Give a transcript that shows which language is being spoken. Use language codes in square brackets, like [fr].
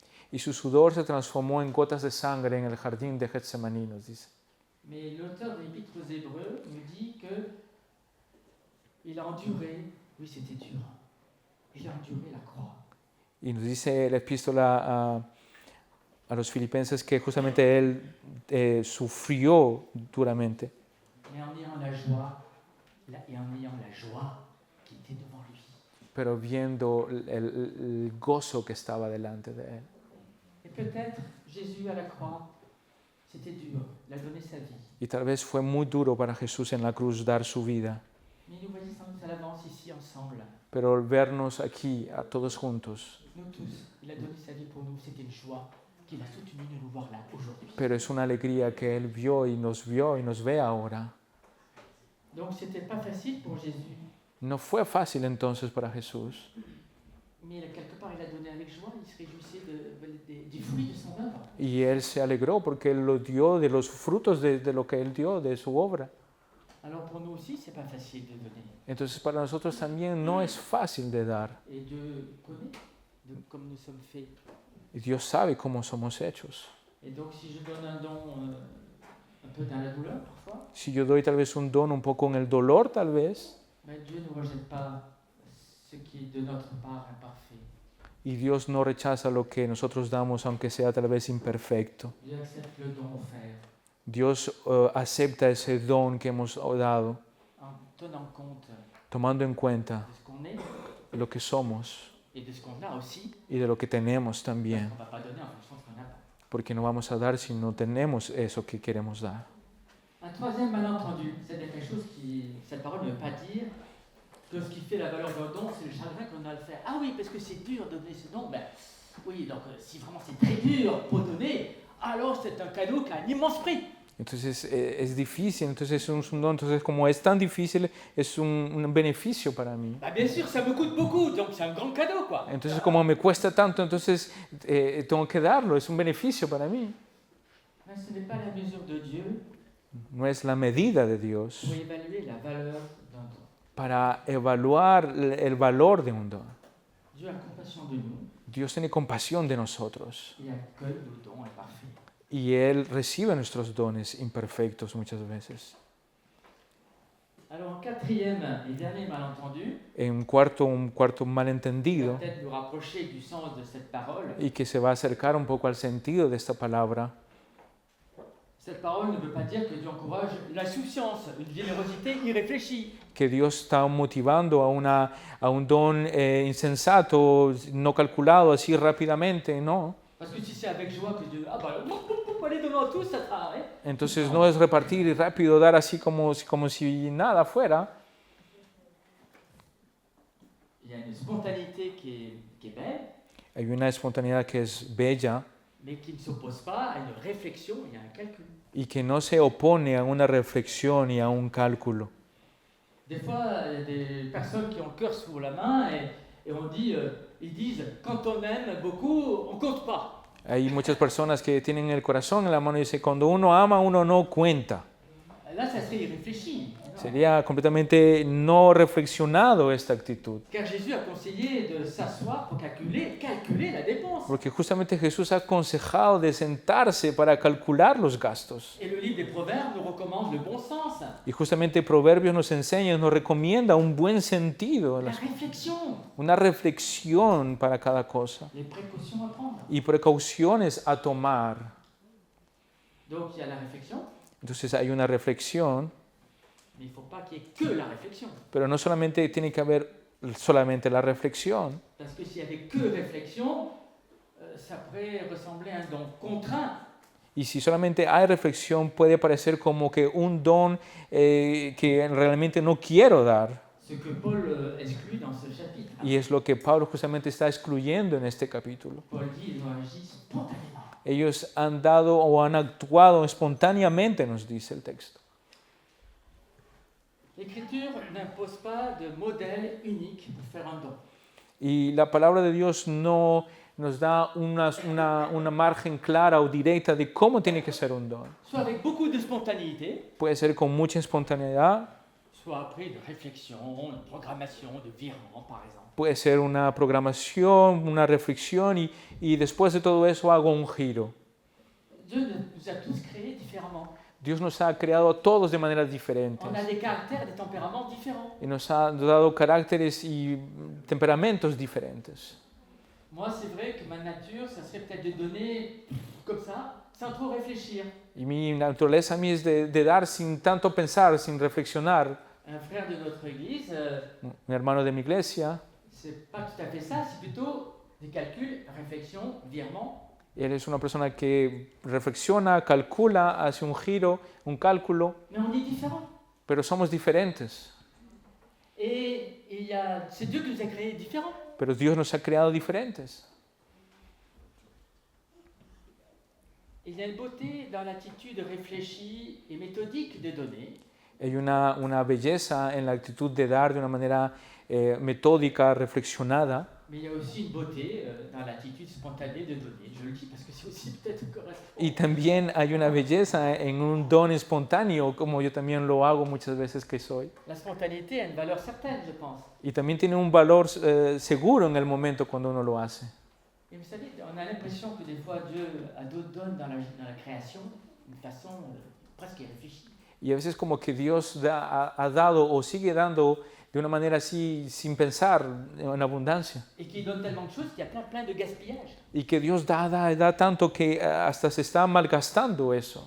[es] Y su sudor se transformó en gotas de sangre en el jardín de Getsemaní, nos dice. [fr] Mais l'auteur de l'Épître aux Hébreux nous dit que il a enduré, oui c'était dur, il a enduré la croix. [es] Y nos dice la epístola a los filipenses que justamente él sufrió duramente. [fr] Mais en ayant la joie, et en ayant la joie qui était devant lui. [es] Pero viendo el gozo que estaba delante de él. [fr] Et peut-être Jésus à la croix, c'était dur, il a donné sa vie. [es] Y tal vez fue muy duro para Jesús en la cruz dar su vida. [fr] Mais nous voyons sans doute à l'avance ici ensemble. [es] Pero al vernos aquí, a todos juntos, [fr] Nous tous, il a donné sa vie pour nous, c'était une joie qu'il a soutenu de nous voir là aujourd'hui. [es] pero es una alegría que Él vio y nos ve ahora. [fr] Donc c'était pas facile pour Jésus, [es] No fue fácil entonces para Jesús, [fr] mais quelque part il a donné avec joie, il se réjouissait du fruit de son œuvre. [es] y Él se alegró porque Él lo dio de los frutos de lo que Él dio, de su obra. [fr] Alors pour nous aussi, c'est pas facile de donner. [es] Entonces para nosotros también no es fácil de dar. [fr] Et Dieu connaît comme nous sommes faits. [es] Y Dios sabe cómo somos hechos. [fr] Et donc si je donne un don un peu dans la douleur parfois, [es] Si yo doy tal vez un don un poco en el dolor, tal vez, [fr] ben Dieu ne rejette pas ce qui est de notre part imparfait. [es] y Dios no rechaza lo que nosotros damos, aunque sea tal vez imperfecto. [fr] Dieu accepte le don offert [es] Dios acepta ese don que hemos dado, [fr] en tenant compte [es] tomando en cuenta [fr] de ce qu'on est [es] lo que somos [fr] et de ce qu'on a aussi. [es] y de lo que tenemos [fr] Parce [es] también, [fr] qu'on ne va pas donner en fonction de ce qu'on n'a pas. [es] porque no vamos a dar si no tenemos eso que queremos dar. [fr] Un troisième malentendu, c'est quelque chose qui, cette parole ne veut pas dire que ce qui fait la valeur d'un don, c'est le chagrin qu'on a à le faire. Ah oui, parce que c'est dur de donner ce don. Ben, oui, donc si vraiment c'est très dur pour donner, alors c'est un cadeau qui a un immense prix. [es] Entonces es difícil, entonces es un don, entonces como es tan difícil, es un beneficio para mí. [fr] Bah bien sûr, ça me coûte beaucoup, donc c'est un grand cadeau, quoi. [es] Entonces como me cuesta tanto, entonces tengo que darlo, es un beneficio para mí. [fr] Mais ce n'est pas la mesure de Dieu [es] No es la medida de Dios [fr] pour évaluer la valeur d'un don. [es] para evaluar el valor de un don. [fr] Dieu a compassion de nous [es] Dios tiene compasión de nosotros [fr] et accueille nos dons imparfaits. [es] y Él recibe nuestros dones imperfectos muchas veces. [fr] Alors, quatrième et dernier malentendu, [es] Un cuarto [fr] qui va [es] malentendido [fr] peut-être nous rapprocher du sens de cette parole. [es] y que se va a acercar un poco al sentido de esta palabra. [fr] Cette parole ne veut pas dire que Dieu encourage l'insouciance, une générosité irréfléchie. [es] Que Dios está motivando a un don insensato, no calculado así rápidamente, ¿no? [fr] Parce que si c'est avec joie que Dieu... Ah bah, allez, donnons à tous, ça sera... Hein? [es] Entonces no es repartir y rápido dar así como si nada fuera. [fr] Il y a une spontanéité qui est belle, [es] Hay una espontaneidad que es bella [fr] mais qui ne s'oppose pas à une réflexion et à un calcul. [es] y que no se opone a una reflexión y a un cálculo. [fr] Des fois, il y a des personnes qui ont le cœur sous la main et on dit, ils disent, quand on aime beaucoup, on compte pas. [es] Hay muchas personas que tienen el corazón en la mano y dicen, cuando uno ama, uno no cuenta. [fr] Là, ça serait irréfléchi. [es] Sería completamente no reflexionado esta actitud. [fr] Car Jésus a conseillé de s'asseoir pour calculer la dépense. [es] Porque justamente Jesús ha aconsejado de sentarse para calcular los gastos. [fr] Et le livre des Proverbes nous recommande le bon sens, [es] Y justamente Proverbios nos enseña, nos recomienda un buen sentido, [fr] la réflexión, [es] una reflexión para cada cosa [fr] les précautions à prendre. [es] y precauciones a tomar. [fr] Donc il y a la réflexion, [es] Entonces hay una reflexión, [fr] mais il ne faut pas qu'il y ait que la réflexion. [es] pero no solamente tiene que haber solamente la reflexión, [fr] Parce que s'il y avait que réflexion, ça pourrait ressembler à un don contraint. [es] y si solamente hay reflexión puede parecer como que un don que realmente no quiero dar. [fr] Ce que Paul exclut dans ce chapitre. [es] Y es lo que Pablo justamente está excluyendo en este capítulo. [fr] Paul dit ils ont agi spontanément. [es] Ellos han dado o han actuado espontáneamente, nos dice el texto. [fr] L'Écriture n'impose pas de modèle unique pour faire un don. [es] Y la palabra de Dios no nos da una margen clara o directa de cómo tiene que ser un don. [fr] Soit avec beaucoup de spontanéité, [es] Puede ser con mucha espontaneidad, [fr] soit après de réflexion, de programmation, de virement, par exemple. [es] Puede ser una programación, una reflexión y después de todo eso hago un giro. [fr] Dieu nous a tous créés différemment. [es] Dios nos ha creado a todos de maneras diferentes [fr] On a des caractères, des tempéraments différents. [es] y nos ha dado caracteres y temperamentos diferentes. [fr] Moi, c'est vrai que ma nature, ça serait peut-être de donner comme ça, sans trop réfléchir. [es] Y mi naturaleza a mí es de dar sin tanto pensar, sin reflexionar. [fr] Un frère de notre église, [es] Mi hermano de mi iglesia, [fr] c'est pas tout à fait ça, c'est plutôt des calculs, réflexion, virement. [es] él es una persona que reflexiona, calcula, hace un giro, un cálculo, [fr] Mais on est différents. [es] pero somos diferentes. [fr] Et c'est Dieu qui nous a créés différents. [es] Pero Dios nos ha creado diferentes. [fr] Il y a une beauté dans l'attitude réfléchie et méthodique de donner. [es] Hay una belleza en la actitud de dar de una manera metódica, reflexionada. [fr] Mais il y a aussi une beauté dans l'attitude spontanée de donner. Je le dis parce que c'est aussi peut-être correspond. [es] Y también hay una belleza en un don espontáneo, como yo también lo hago muchas veces que soy. [fr] La spontanéité a une valeur certaine, je pense. [es] Y también tiene un valor seguro en el momento cuando uno lo hace. [fr] Et vous savez, on a l'impression que des fois Dieu donne dans la création d'une façon presque irréfléchie. [es] Y a veces como que Dios ha dado o sigue dando de una manera así sin pensar en abundancia. [fr] Et qui donne tellement de choses qu'il y a plein de gaspillage. [es] Y que Dios da tanto que hasta se está malgastando eso.